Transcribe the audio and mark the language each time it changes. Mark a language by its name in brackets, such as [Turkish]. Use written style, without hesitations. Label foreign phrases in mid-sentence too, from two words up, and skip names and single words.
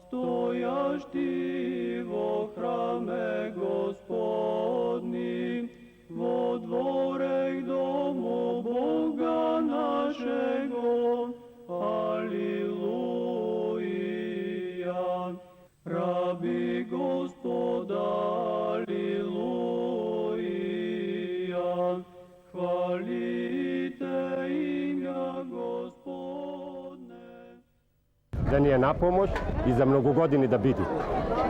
[Church Slavic] Стоящи во храме Господни, во дворе дому Бога нашего, алилуја. Раби Господа, алилуја. Хвалите имя Господне. [Macedonian] Да ни е на помош и за многу години да биде.